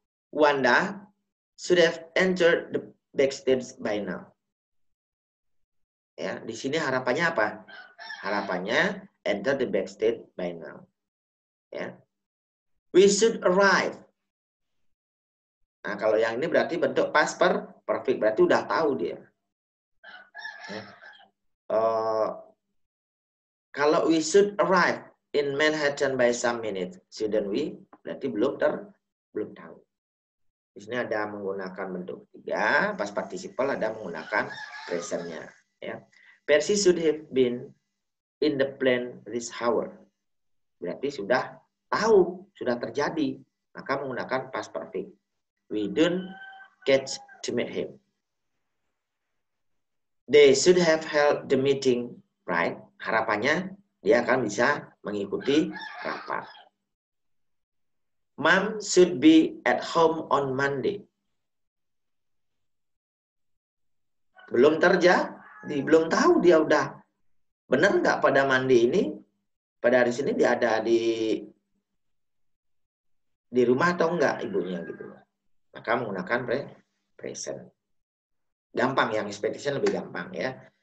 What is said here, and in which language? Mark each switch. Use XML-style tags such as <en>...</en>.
<en>Wanda should have entered the backstage by now.</en> <id>Ya, di sini harapannya apa? Harapannya</id> <en>enter the backstage by now. Ya. We should arrive.</en> <id>Nah, kalau yang ini berarti bentuk past perfect, berarti udah tahu dia. Ya.</id> <en>Kalau we should arrive in Manhattan by some minutes, shouldn't we?</en> <id>Berarti belum tahu. Di sini ada menggunakan bentuk 3, past participle, ada menggunakan presentnya. Ya.</id> <en>Percy should have been in the plane this hour.</en> <id>Berarti sudah tahu, sudah terjadi. Maka menggunakan past perfect.</id> <en>We don't get to meet him. They should have held the meeting, right?</en> <id>Harapannya dia akan bisa mengikuti rapat.</id> <en>Mom should be at home on Monday.</en> <id>Belum terjadi, belum tahu dia udah benar nggak pada Monday ini, pada hari Senin dia ada di rumah atau enggak ibunya gitu. Maka menggunakan present. Gampang, yang expectation lebih gampang ya.</id>